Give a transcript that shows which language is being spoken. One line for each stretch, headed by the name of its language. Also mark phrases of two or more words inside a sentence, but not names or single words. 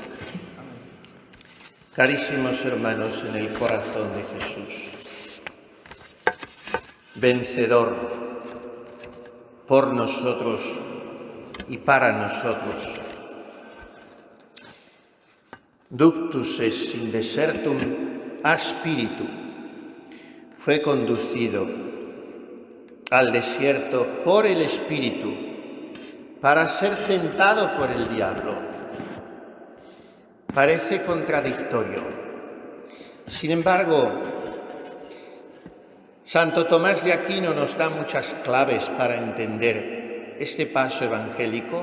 Spanish: Carísimos hermanos en el corazón de Jesús, vencedor por nosotros y para nosotros,
Latin: ductus es in desertum a spiritu,
Spanish: fue conducido al desierto por el Espíritu para ser tentado por el diablo. Parece contradictorio. Sin embargo, Santo Tomás de Aquino nos da muchas claves para entender este paso evangélico.